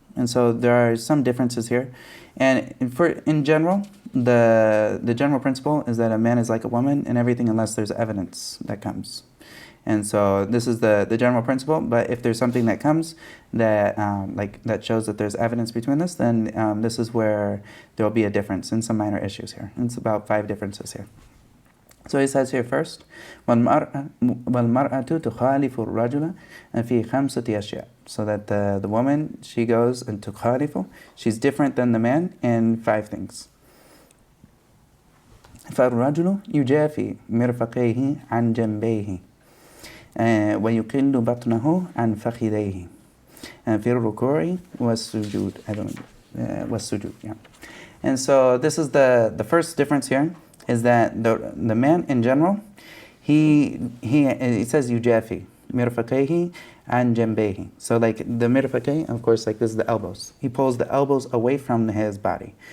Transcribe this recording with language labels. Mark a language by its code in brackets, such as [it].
[en] And so there are some differences here. And in general, the general principle is that a man is like a woman in everything unless there's evidence that comes. And so this is the general principle, but if there's something that comes that that shows that there's evidence between this, then this is where there will be a difference in some minor issues here. And it's about 5 differences here. So he says here first, [ar] وَالْمَرْأَةُ تُخَالِفُ الرَّجُلَ فِي خَمْسَةِ أَشْيَاء. [en] So that the woman, she goes and [ar] تُخَالِفُ, [en] she's different than the man in 5 things. [ar] فَالرَّجُلُ يُجَافِي مِرْفَقَيْهِ عَنْ جَنْبَيْهِ ويقل بطنه عن فخذيه في الركوع والسجود. والسجود. [en] Yeah. And so this is the first difference here, is that the man in general, he says [ar] yujafi mirfaqayhi [en] and jambayhi. So like the mirfaqay, of course, like this is the elbows. He pulls the elbows away from his body.